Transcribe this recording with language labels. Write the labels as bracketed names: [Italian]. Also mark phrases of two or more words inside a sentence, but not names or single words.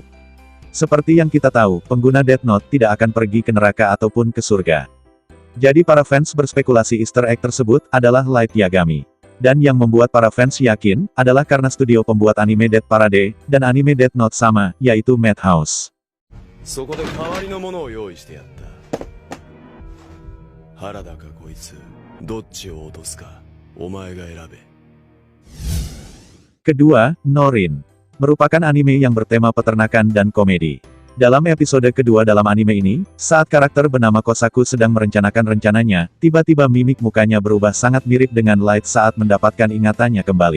[Indonesian] Seperti yang kita tahu, pengguna Death Note tidak akan pergi ke neraka ataupun ke surga. Jadi para fans berspekulasi [English] Easter egg [Indonesian] tersebut adalah Light Yagami. Dan yang membuat para fans yakin, adalah karena studio pembuat anime Death Parade, dan anime Death Note sama, yaitu Madhouse. [Japanese] そこで代わりのものを用意してやった。原田かこいつ、どっちを落とすか、お前が選べ。 [Indonesian] Kedua, Norin. Merupakan anime yang bertema peternakan dan komedi. Dalam episode kedua dalam anime ini, saat karakter bernama Kosaku sedang merencanakan rencananya, tiba-tiba mimik mukanya berubah sangat mirip dengan Light saat mendapatkan ingatannya kembali.